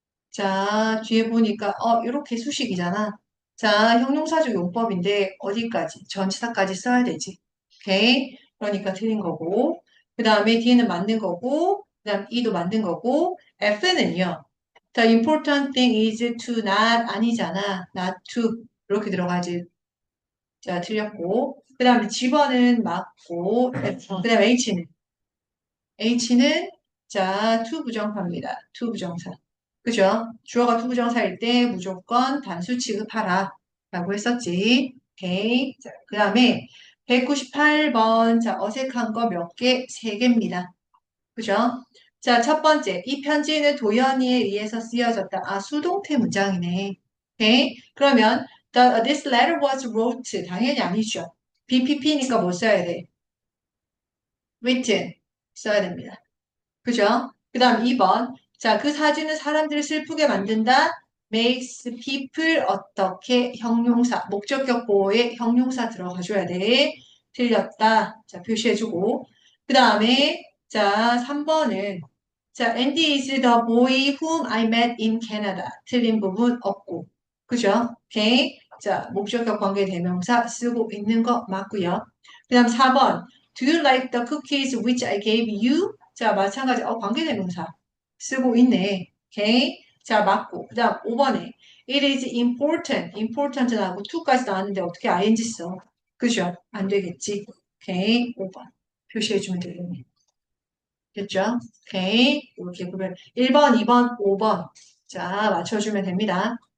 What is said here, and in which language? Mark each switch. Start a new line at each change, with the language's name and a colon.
Korean: 자, 뒤에 보니까, 이렇게 수식이잖아. 자, 형용사적 용법인데, 어디까지? 전치사까지 써야 되지. 오케이? 그러니까 틀린 거고. 그 다음에 D는 맞는 거고, 그 다음 E도 맞는 거고, F는요.
English: The important thing is to not
Korean: 아니잖아. not to. 이렇게 들어가지. 자, 틀렸고. 그 다음에 G번은 맞고, 그 다음에 H는 자, to 부정사입니다. to 부정사. 그죠? 주어가 to 부정사일 때 무조건 단수 취급하라. 라고 했었지. 오케이. 자, 그 다음에 198번. 자, 어색한 거 몇 개? 3개입니다. 그죠? 자, 첫 번째. 이 편지는 도연이에 의해서 쓰여졌다. 수동태 문장이네. 오케이. 그러면
English: this letter was wrote.
Korean: 당연히 아니죠. BPP니까 뭐 써야 돼? written. 써야 됩니다. 그죠? 그 다음 2번. 자, 그 사진은 사람들을 슬프게 만든다. makes people 어떻게 형용사, 목적격 보호에 형용사 들어가줘야 돼. 틀렸다. 자, 표시해주고. 그 다음에 자, 3번은 자,
English: Andy is the boy whom I met in Canada.
Korean: 틀린 부분 없고. 그죠? 오케이. 자, 목적격 관계 대명사 쓰고 있는 거 맞고요. 그 다음 4번.
English: Do you like the cookies which I gave you?
Korean: 자, 마찬가지. 관계대명사 쓰고 있네. 오케이. 자, 맞고. 그 다음 5번에 It is important. important 나오고 to까지 나왔는데 어떻게 ing 써? 그죠? 안 되겠지. 오케이. 5번. 표시해주면 되겠네. 됐죠? 오케이. 이렇게 구별. 1번, 2번, 5번. 자, 맞춰주면 됩니다.